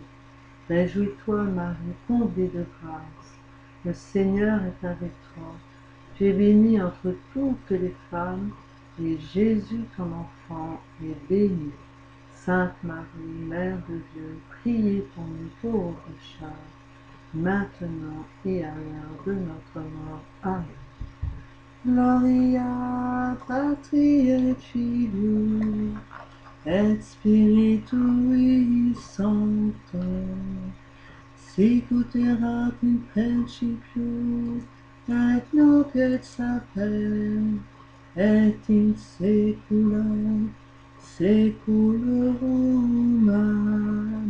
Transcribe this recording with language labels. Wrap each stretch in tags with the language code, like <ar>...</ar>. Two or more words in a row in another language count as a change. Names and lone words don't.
<fr>Réjouis-toi, Marie, comblée de grâce, le Seigneur est avec toi. Tu es bénie entre toutes les femmes, et Jésus, ton enfant, est béni. Sainte Marie, Mère de Dieu, priez pour nous pauvres pécheurs, maintenant et à l'heure de notre mort. Amen.</fr> <la>Gloria Patri et Filii et Spiritui Sancto, sicut erat in principio et nunc et sapere et in saecula saeculorum. Amen.</la>